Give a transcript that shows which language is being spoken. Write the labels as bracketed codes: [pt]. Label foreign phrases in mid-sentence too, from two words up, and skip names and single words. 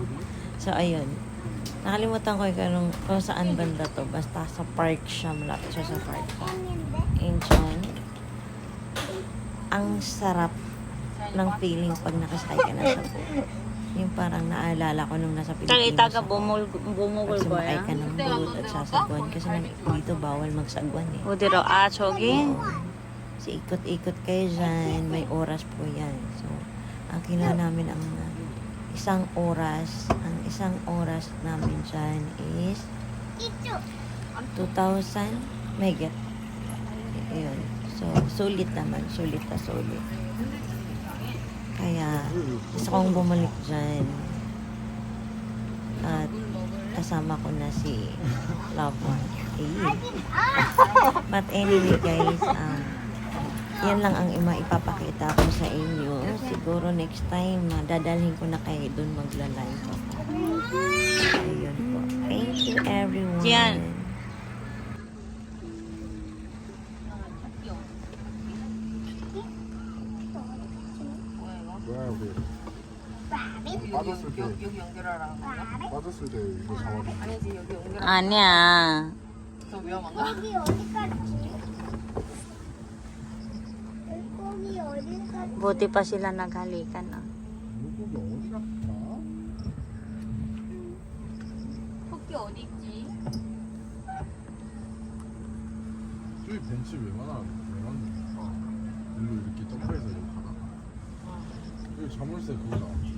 [tl] So ayun, nakalimutan ko kung saan banda to, basta sa park siya, malapit siya sa park. Incheon. Ang sarap ng feeling pag nakasakay ka na sa boat. Yung parang naalala ko nung nasa Pilipinas ako. Pag sumakay ka ng boat at sasagwan. Kasi dito bawal magsagwan eh. [ko] 어디로? 저기? [tl] So ikot-ikot kayo dyan. May oras po yan. So ang kinuha namin ang isang oras. Ang isang oras namin dyan is 2,000 megat. Ayun. So sulit naman. Sulit na sulit. Kaya, gusto kong bumalik dyan. At kasama ko na si loved one. [en] But anyway guys, [tl] yan lang ang maipapakita ko sa inyo. Siguro next time, dadalhin ko na kayo dun magla-live ako. Ayun po. [en] Thank you everyone. Jian. [ko] 뭐야 여기 빠졌을 때 여기 연결하라는 건가? 빠졌을 때 이거 잡아줘. 아니지 여기 연결. 아니야. 더 위험한가? 여기 어디까지? 물고기 어디까지? [tl] Buti pa sila naghalikan. [ko] 물고기 어디 갔다? 토끼 어디 있지? 저기 벤치 왜 놨는데? 일로 이렇게 점프해서 이렇게 가나? 여기 자물쇠 그거 나와.